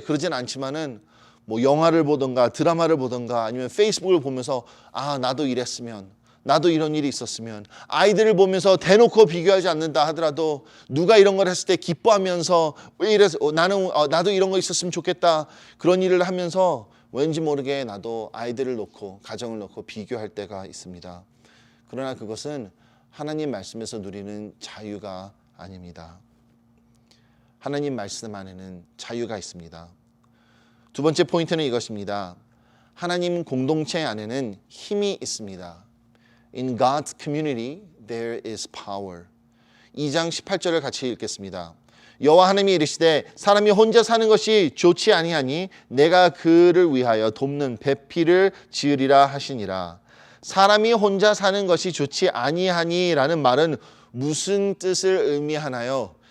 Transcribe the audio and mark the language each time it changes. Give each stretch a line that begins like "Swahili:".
Korean: 그러진 않지만은 뭐 영화를 보던가 드라마를 보던가 아니면 페이스북을 보면서 아 나도 이랬으면 나도 이런 일이 있었으면 아이들을 보면서 대놓고 비교하지 않는다 하더라도 누가 이런 걸 했을 때 기뻐하면서 왜 이래서 나도 이런 거 있었으면 좋겠다 그런 일을 하면서 왠지 모르게 나도 아이들을 놓고 가정을 놓고 비교할 때가 있습니다. 그러나 그것은 하나님 말씀에서 누리는 자유가 아닙니다. 하나님 말씀 안에는 자유가 있습니다. 두 번째 포인트는 이것입니다. 하나님 공동체 안에는 힘이 있습니다.
English: In God's community there is power.
Korean: 2장 18절을 같이 읽겠습니다. 여호와 하나님이 이르시되 사람이 혼자 사는 것이 좋지 아니하니 내가 그를 위하여 돕는 배필을 지으리라 하시니라. 사람이 혼자 사는 것이 좋지 아니하니라는 말은 무슨 뜻을 의미하나요?